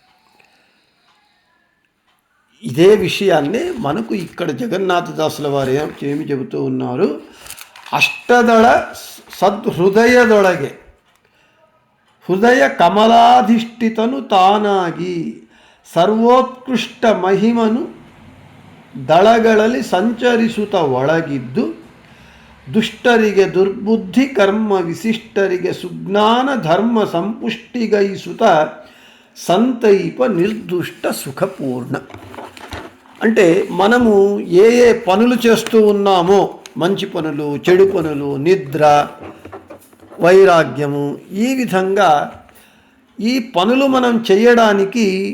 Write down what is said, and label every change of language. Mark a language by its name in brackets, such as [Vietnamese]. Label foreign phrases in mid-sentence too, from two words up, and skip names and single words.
[Telugu] ఇదే విషయాన్నే మనకు ఇక్కడ జగన్నాథదాసుల వారు ఏమి చెబుతూ ఉన్నారు, [Kannada] ಅಷ್ಟದಳ ಸದ್ಹೃದಯದೊಳಗೆ ಹೃದಯ ಕಮಲಾಧಿಷ್ಠಿತನು ತಾನಾಗಿ ಸರ್ವೋತ್ಕೃಷ್ಟ ಮಹಿಮನು ದಳಗಳಲ್ಲಿ ಸಂಚರಿಸುತ್ತ ಒಳಗಿದ್ದು ದುಷ್ಟರಿಗೆ ದುರ್ಬುದ್ಧಿ ಕರ್ಮ ವಿಶಿಷ್ಟರಿಗೆ ಸುಜ್ಞಾನ ಧರ್ಮ ಸಂಪುಷ್ಟಿಗೈಸುತ್ತ ಸಂತೈಪ ನಿರ್ದುಷ್ಟ ಸುಖಪೂರ್ಣ. [Telugu] అంటే మనము ఏ ఏ పనులు చేస్తూ ఉన్నామో, మంచి పనులు, చెడు పనులు, నిద్ర, వైరాగ్యము, ఈ విధంగా ఈ పనులు మనం చేయడానికి